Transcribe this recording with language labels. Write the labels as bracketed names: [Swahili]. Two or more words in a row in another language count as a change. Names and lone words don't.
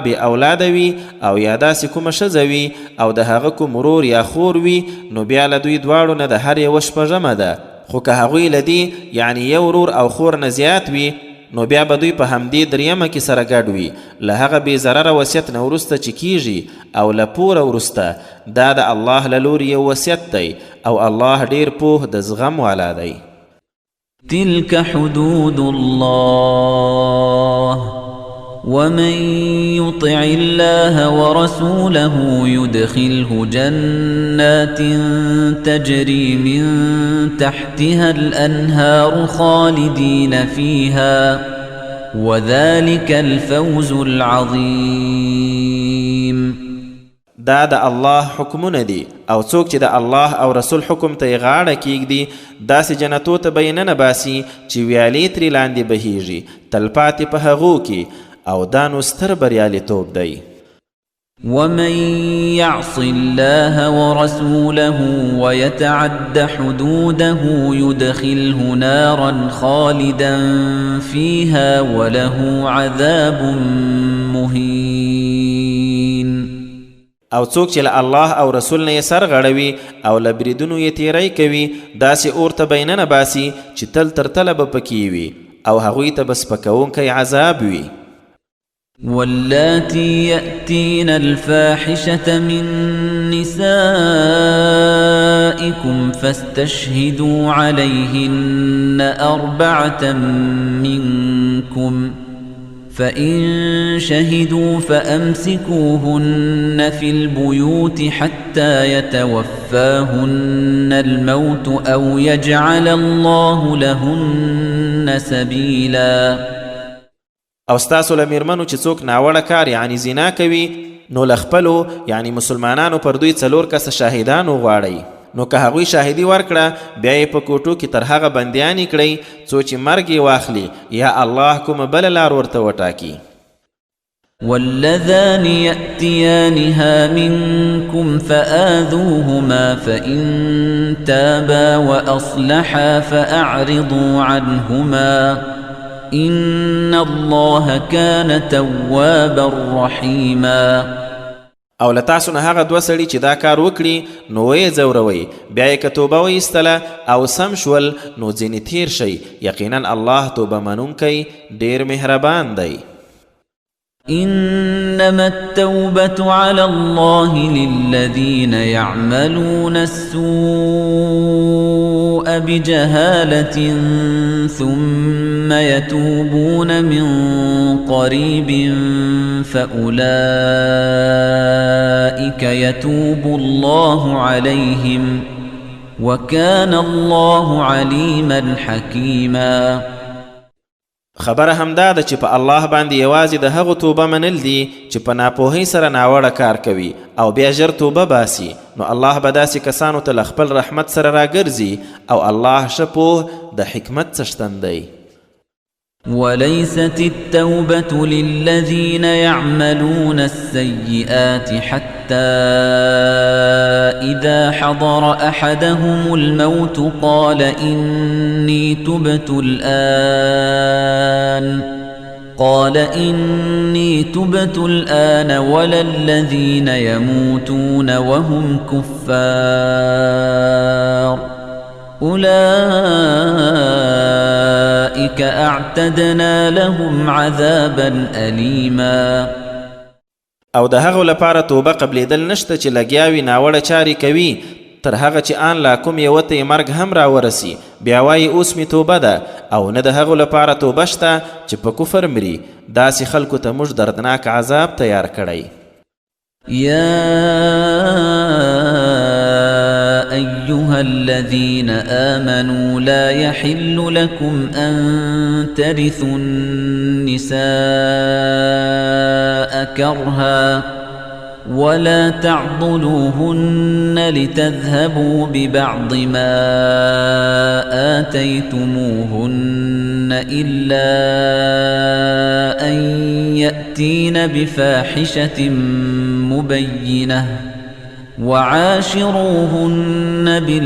[Pashto] بې اولاده وي او یا داسې کومه ښځه وي او د هغه کوم ورور یا خور وي نو بیا له دوی دواړو نه د هر یوه شپږمه ده خو که هغوی له دې یعنی یو ورور او خور نه زیات وي نو بیا به دوی په همدې دریمه کې سره ګډ وي له هغه بې ضرره وصیت نه وروسته چې کیږي او له پوره وروسته دا د الله له لورې یو وصیت دی او الله ډیر پوه د زغم والا دی [Arabic] تلك حدود الله ومن يطع الله ورسوله يدخله جنات تجري من تحتها الأنهار خالدين فيها وذلك الفوز العظيم [Pashto] دا د الله حکمونه دي او څوک چې د الله او رسول حکم ته یې غاړه کیږدي داسې جنتو ته به یې ننباسي چې ویالې ترې لاندې بهیږي تلپاتې په هغو کې او دا نو ستر بریالیتوب دی [Arabic] ومن يعص الله ورسوله ويتعد حدوده يدخله نارا خالدا فيها وله عذاب مهين [Pashto] او څوک چې له الله او رسول نه یې سر غړوي او له بریدونو یې تیری کوي داسې اور ته به یې ننباسي چې تل تر تله به پکې وي او هغوی ته به سپکوونکی عذاب وي [Arabic] واللاتي يأتين الفاحشة من نسائكم فاستشهدوا عليهن 4 منكم فإن شهدوا فأمسكوهن في البيوت حتى يتوفاهن الموت أو يجعل الله لهن سبيلا [Pashto] او ستاسو له میرمنو چې څوک ناوړه کار یعنی زنا کوي نو له خپلو یعنی مسلمانانو پر دوی 4 کسه شاهدان وغواړئ نو که هغوی شاهدي ورکړه بیا یې په کوټو کې تر هغه بندیانې کړئ څو چې مرګ یې واخلي یا الله کومه بله لار ورته وټاکي [Arabic] واللذان يأتيانها منكم فآذوهما فإن تابا وأصلحا فأعرضوا عنهما إن الله كان توابا رحيما [Pashto] او له تاسو نه هغه 2 سړي چې دا کار وکړي نو یې ځوروئ بیا یې که توبه وایستله او سم شول نو ځینې تیر شئ یقینا الله توبه منونکی ډیر مهربان دی [Arabic] إنما التوبة على الله للذين يعملون السوء بجهالة ثم يتوبون من قريب فأولئك يتوب الله عليهم وكان الله عليما حكيما [Pashto] خبره همدا ده چې په الله باندې یوازې د هغو توبه منل دي چې په ناپوهۍ سره ناوړه کار کوي او بیا ژر توبه باسي نو الله به داسې کسانو ته له خپل رحمت سره راګرځي او الله ښه پوه د حکمت څښتن دی [Arabic] وليست التوبة للذين يعملون السيئات حتى إذا حضر أحدهم الموت قال إني تبت الآن ولا الذين يموتون وهم كفار أولئك أعتدنا لهم عذابا أليما [Pashto] او د هغو لپاره توبه قبلېدل نشته چې لګیاوي ناوړه چارې کوي تر هغه چې آن لا کوم یوه ته یې مرګ هم راورسي بیا وایي اوس مې توبه ده او نه د هغو لپاره توبه شته چې په کفر مري داسې خلکو ته موږ دردناک عذاب تیار کړی [Arabic] أيها الذين آمنوا لا يحل لكم أن ترثوا النساء كرها ولا تعضلوهن لتذهبوا ببعض ما آتيتموهن إلا أن يأتين بفاحشة مبينة وعاشروهن